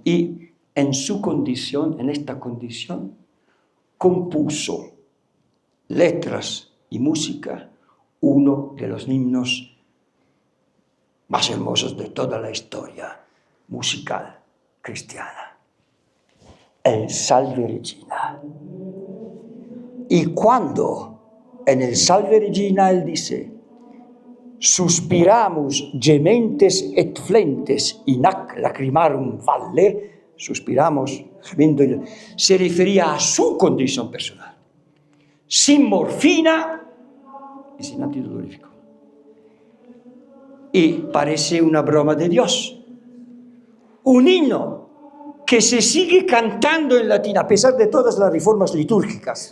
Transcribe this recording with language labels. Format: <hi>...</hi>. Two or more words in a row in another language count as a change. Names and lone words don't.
<es>Y en esta condición, compuso letras y música, uno de los himnos más hermosos de toda la historia musical cristiana, el Salve Regina. Y cuando en el Salve Regina él dice:</es> <la>suspiramus gementes et flentes in ac lacrimarum valle,</la> <es>suspiramos gemiendo, se refería a su condición personal, sin morfina y sin antidolorífico. Y parece una broma de Dios, un himno que se sigue cantando en latín a pesar de todas las reformas litúrgicas.</es>